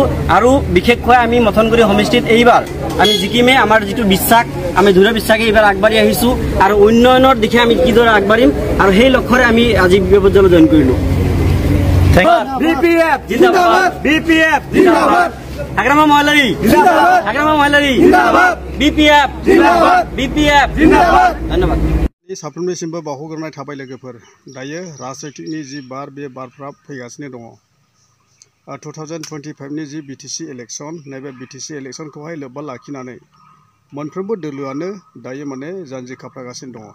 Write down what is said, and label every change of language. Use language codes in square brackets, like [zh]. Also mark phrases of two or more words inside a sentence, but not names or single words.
[as] আৰু বিশেষকৈ আমি মথনগুৰি সমষ্টিত এইবাৰ আমি জিকিমে আমাৰ যিটো বিশ্বাস আমি দৃঢ় বিশ্বাসে এইবাৰ আগবাঢ়ি আহিছোঁ আৰু উন্নয়নৰ দিশে আমি কিদৰে আগবাঢ়িম আৰু সেই লক্ষ্যৰে আমি আজি BPF দলত জইন কৰিলোঁ। হাগ্ৰামা মহিলাৰী BPF ধন্যবাদ। [brx] साफ्रोमनिसिमबो बावहरग्रोनाय थाबाय लोगोफोर। दायो राजनितिकनि जि बार बे बारफ्रा फैगासिनो दङ। 2025नि जि BTC इलेक्शन नैबे BTC इलेक्शनखौहाय लोब्बा लाखिनानै मोनफ्रोमबो दोलोआनो दायो माने जानजि खाफ्रागासिनो दङ।